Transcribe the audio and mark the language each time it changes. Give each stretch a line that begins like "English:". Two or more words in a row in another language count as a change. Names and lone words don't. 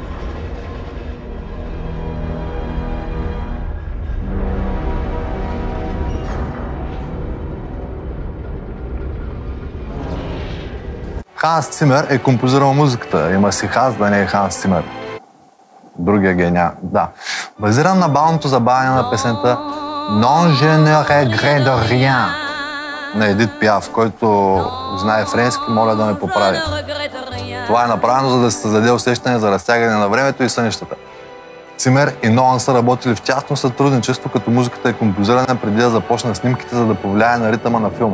Bulgarian: Ханс Цимер е композирал музиката. Има си Ханс, да не е Ханс Цимер. Другия геня. Да. Базиран на бавното забавяне на песента Non je ne regrette de rien на Едит Пиаф, който знае френски, моля да ме поправи. Това е направено, за да се създаде усещане за разтягане на времето и сънищата. Цимер и Нолан са работили в тясно сътрудничество, като музиката е композирана преди да започне снимките, за да повлияе на ритъма на филма.